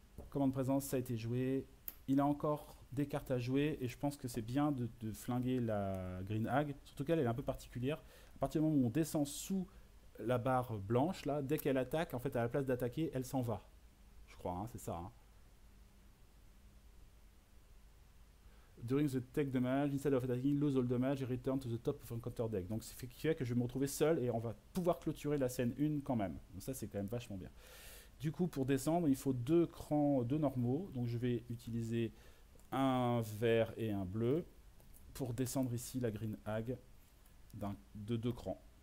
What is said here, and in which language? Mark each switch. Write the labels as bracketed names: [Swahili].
[French] Commande présence, ça a été joué. Il a encore des cartes à jouer, et je pense que c'est bien de flinguer la Green Hag. Surtout qu'elle est un peu particulière. À partir du moment où on descend sous la barre blanche, là, dès qu'elle attaque, en fait, à la place d'attaquer, elle s'en va. Je crois, hein, c'est ça. Hein. [English] During the take damage, instead of attacking, lose all damage and return to the top of a counter deck. [French] Donc, c'est ce qui fait que je vais me retrouver seul, et on va pouvoir clôturer la scène 1 quand même. Donc ça, c'est quand même vachement bien. Du coup, pour descendre, il faut 2 crans, 2 normaux. Donc je vais utiliser un vert et un bleu pour descendre ici la Green Hag de 2 crans.